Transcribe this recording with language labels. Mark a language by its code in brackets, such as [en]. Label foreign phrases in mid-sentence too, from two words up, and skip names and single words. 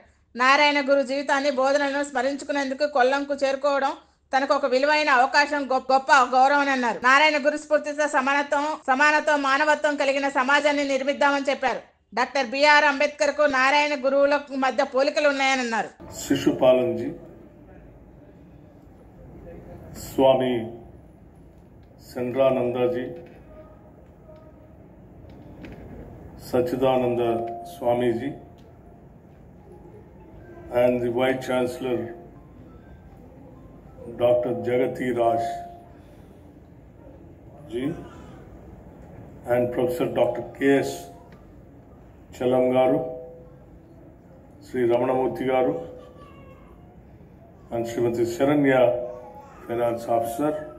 [te] నారాయణ గురు జీవితాన్ని, బోధనలను స్మరించుకునేందుకు కొల్లంకు చేరుకోవడం తనకు ఒక విలువైన అవకాశం, గొప్ప గౌరవం అన్నారు. నారాయణ గురు స్ఫూర్తితో సమానత్వం, మానవత్వం కలిగిన సమాజాన్ని నిర్మిద్దామని చెప్పారు. డాక్టర్ బిఆర్ అంబేద్కర్ కు నారాయణ గురువుల మధ్య పోలికలు ఉన్నాయని అన్నారు. [en] शिशुपालन जी, स्वामी चंद्रानंदा जी, सच्चिदानंद स्वामी जी, and the Vice Chancellor Dr. Jagati Raj ji, and Professor Dr. K.S. Chalam garu, Sri Ramanamurthy garu, and Srimati Sharanya, Finance Officer.